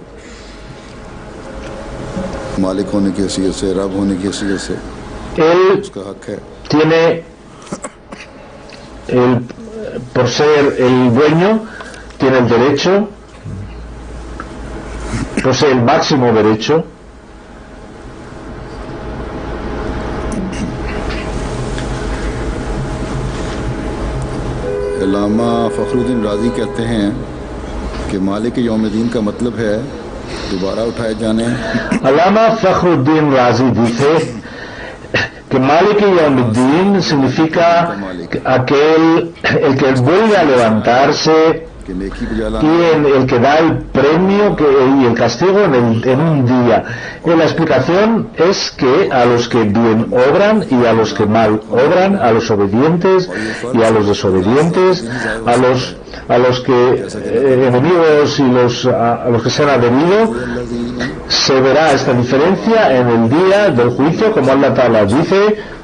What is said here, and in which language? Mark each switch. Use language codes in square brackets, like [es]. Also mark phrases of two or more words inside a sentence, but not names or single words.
[es] Él tiene, por ser el dueño, tiene el derecho, posee el máximo derecho. [ur] علامہ فخرالدین رازی کہتے ہیں کہ [ar] مالك يوم الدين [ur] کا مطلب ہے دوبارہ اٹھائے جانے. [es] Allama Fakhruddin Razi dice que [ar] مالك يوم الدين [es] significa el que vuelve a levantarse y el que da el premio y el castigo en un día. La explicación es que a los que bien obran y a los que mal obran, a los obedientes y a los desobedientes, a los que enemigos y a los que se han adherido, se verá esta diferencia en el día del juicio, como [ar] الله تعالى [es] dice: